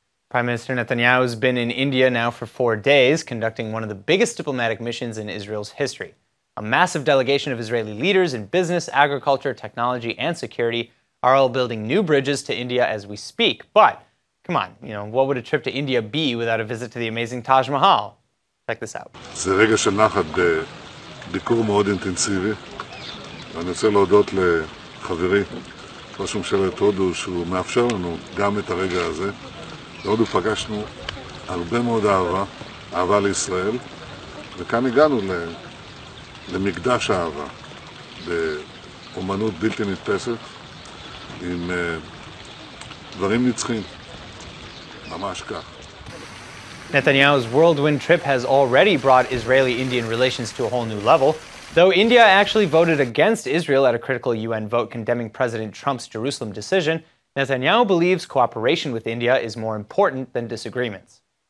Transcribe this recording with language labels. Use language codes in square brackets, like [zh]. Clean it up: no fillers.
[en] Prime Minister Netanyahu has been in India now for 4 days, conducting one of the biggest diplomatic missions in Israel's history. A massive delegation of Israeli leaders in business, agriculture, technology, and security are all building new bridges to India as we speak. But, come on, what would a trip to India be without a visit to the amazing Taj Mahal? Check this out. [he] זה רגע של נחת בביקור מאוד אינטנסיבי. ואני רוצה להודות לחברי, ראש ממשלת הודו, שהוא מאפשר לנו גם את הרגע הזה. בהודו פגשנו הרבה מאוד אהבה לישראל, וכאן הגענו למקדש האהבה, באומנות בלתי נתפסת, עם דברים נצחים, ממש כך. [en] Netanyahu's whirlwind trip has already brought Israeli-Indian relations to a whole new level, though India actually voted against Israel at a critical UN vote condemning President Trump's Jerusalem decision. Netanyahu believes cooperation with India is more important than disagreements.